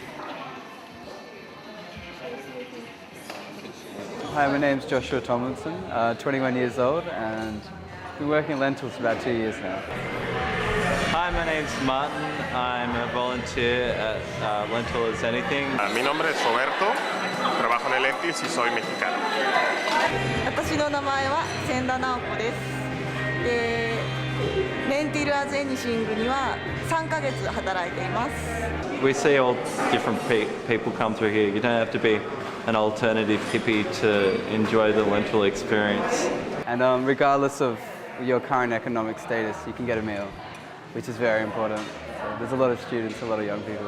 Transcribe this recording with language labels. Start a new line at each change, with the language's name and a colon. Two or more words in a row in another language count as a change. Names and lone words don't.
English: Hi, my name's Joshua Tomlinson, 21 years old, and been working at Lentils for about 2 years now. Hi, my name's Martin. I'm a volunteer at Lentil as Anything.
Spanish: Mi nombre es Roberto, trabajo en el Lentils y soy mexicano.
Japanese: 私の名前は千田直子です。で、レンティルアズエニシングには3ヶ月働いています。
English: We see all different people come through here. You don't have to be an alternative hippie to enjoy the Lentil experience. And regardless of your current economic status, you can get a meal, which is very important. So there's a lot of students, a lot of young people.